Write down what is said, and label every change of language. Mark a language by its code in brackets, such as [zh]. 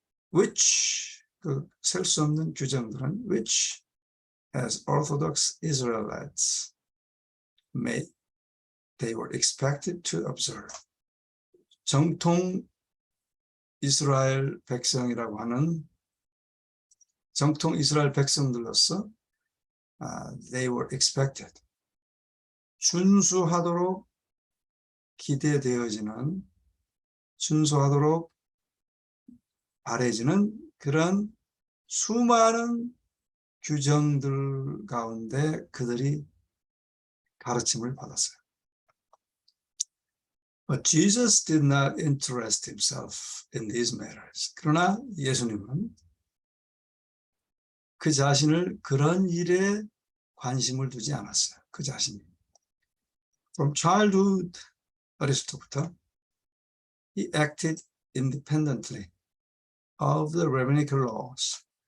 [en] which, [ko] 셀 수 없는 규정들은 [en] which as Orthodox Israelites they were expected to observe. [ko] 정통 이스라엘 백성이라고 하는 정통 이스라엘 백성들로서 [en] they were expected, [ko] 준수하도록 기대되어지는, 준수하도록 바래지는 그런 수많은 규정들 가운데 그들이 가르침을 받았어요. [en] But Jesus did not interest himself in these matters. [ko] 그러나 예수님은 그 자신을 그런 일에 관심을 두지 않았어요. 그 자신이. [en] From childhood, [ko] 어렸을 때부터 [en] he acted independently of the rabbinical laws.